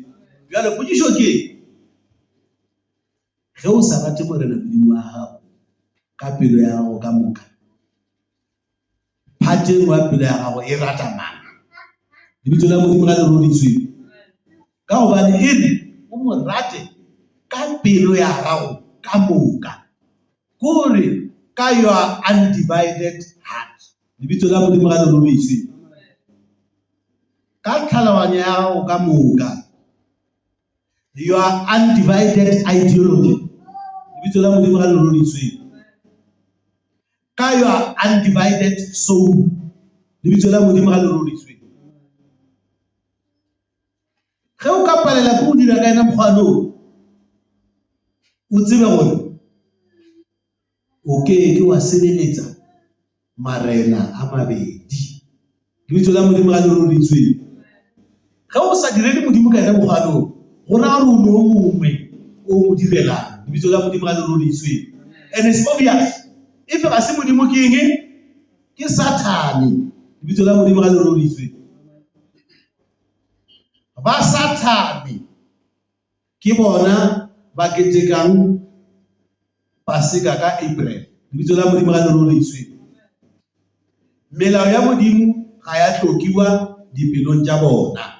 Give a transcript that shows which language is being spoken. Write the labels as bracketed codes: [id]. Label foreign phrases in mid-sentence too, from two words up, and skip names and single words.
[nso] Bjalo potšišo ke ge o sa rate morena Modimo wa gago ka pelo ya gago ka moka, phateng wa pelo ya gago e rata mang? Lebitso la Modimo ga le roditswe. Ka gobane e re o mo rate ka pelo ya gago ka moka, kore ka [en] your undivided heart, [nso] lebitso la Modimo ga le roditswe. Ka tlhaloganyo ya gago ka moka, [en] your undivided ideology, [nso] lebitso la Modimo ga le roditswe. [en] Ka your undivided soul, [nso] lebitso la Modimo ga le roditswe. Ge o ka palela ke go dira ka ena mokgwano, o tsebe gore o ke wa sebeletsa marena a mabedi, lebitso la Modimo ga le roditswe. Ge o sa direle Modimo ka ena mokgwano, go ra gore o mongwe o mo direlang. Lebitso la Modimo ga le roriswe. [en] And it's obvious. [nso] If ga se Modimo ke eng? Ke Satan. Lebitso la Modimo ga le roriswe. Ba Satan ke bona ba ketekang Pasika ka April. Lebitso la Modimo ga le roriswe. Melao ya Modimo ga ya hlokiwa dipelong tsa bona.